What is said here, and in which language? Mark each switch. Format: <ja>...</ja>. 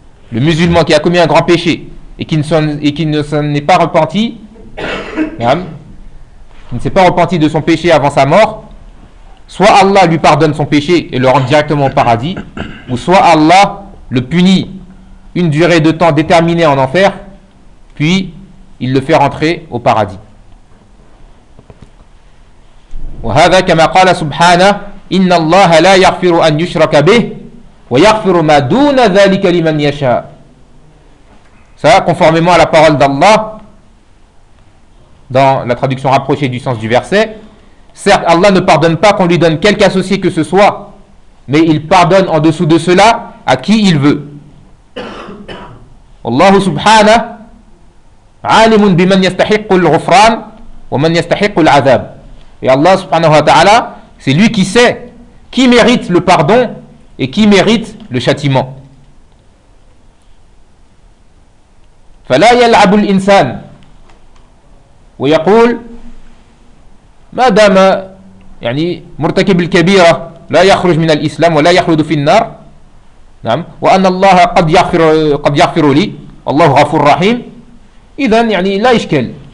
<fr>Le musulman qui a commis un grand péché et qui ne s'est pas repenti de son péché avant sa mort, soit Allah lui pardonne son péché et le rend directement au paradis, ou soit Allah le punit une durée de temps déterminée en enfer, puis il le fait rentrer au paradis.</fr> <ar>وهذا كما قال سبحانه إن الله لا يغفر أن يشرك به ويغفر ما دون ذلك لمن يشاء.</ar> <fr>Ça, conformément à la parole d'Allah, dans la traduction rapprochée du sens du verset, certes, Allah ne pardonne pas qu'on lui donne quelque associé que ce soit, mais il pardonne en dessous de cela à qui il veut.</fr> <ar>Allah subhanahu عالم بمن يستحق الغفران ومن يستحق العذاب.</ar> <fr>Et Allah subhanahu wa ta'ala, c'est lui qui sait qui mérite le pardon et qui mérite le châtiment.</fr> <ar>فَلَا يَلْعَبُ الْإِنسَانِ وَيَقُولْ مَا دَمَا يعني مُرْتَكِبِ الْكَبِيرَةِ لَا يَخْرُجْ مِنَ الْإِسْلَامِ وَلَا يَخْلُدُ فِي النَّارِ نعم وَأَنَّ اللَّهَ قَدْ يَغْفِرُ لِي الله غفور رحيم إذن يعني لا إشكال.</ar>